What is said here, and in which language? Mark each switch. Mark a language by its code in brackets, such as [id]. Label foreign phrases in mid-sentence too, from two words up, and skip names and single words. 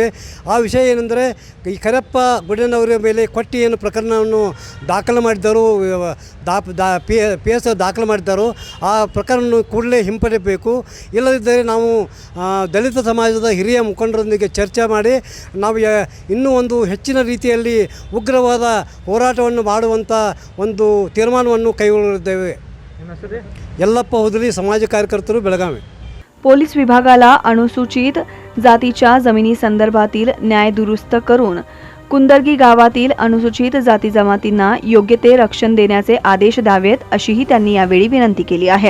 [kn] ಆ ವಿಷಯ ಏನೆಂದರೆ ಈ ಕರೆಪ್ಪ ಗುಡ್ಡಣ್ಣವರ ಮೇಲೆ ಕೊಟ್ಟಿ ಏನು ಪ್ರಕರಣವನ್ನು ದಾಖಲು ಮಾಡಿದ್ದಾರೋ PSI ದಾಖಲು ಮಾಡಿದ್ದಾರೋ ಆ ಪ್ರಕರಣವನ್ನು ಕೂಡಲೇ ಹಿಂಪಡೆಯಬೇಕು. ಇಲ್ಲದಿದ್ದರೆ ನಾವು ದಲಿತ ಸಮಾಜದ ಹಿರಿಯ ಮುಖಂಡರೊಂದಿಗೆ ಚರ್ಚೆ ಮಾಡಿ ನಾವು ಇನ್ನೂ ಒಂದು ಹೆಚ್ಚಿನ ರೀತಿಯಲ್ಲಿ ಉಗ್ರವಾದ ಹೋರಾಟವನ್ನು ಮಾಡುವಂಥ ಒಂದು ತೀರ್ಮಾನವನ್ನು ಕೈಗೊಳ್ಳಲಿದ್ದೇವೆ. [mr] यल्लप्पा हुदली समाज कार्यकर्ते बेळगावी. पोलीस विभागाला अनुसूचित जातीच्या जमिनी संदर्भातील न्याय दुरुस्त करून कुंदर्गी गावातील अनुसूचित जाती जमातींना योग्य ते रक्षण देण्याचे आदेश द्यावेत अशीही त्यांनी यावेळी विनंती केली आहे.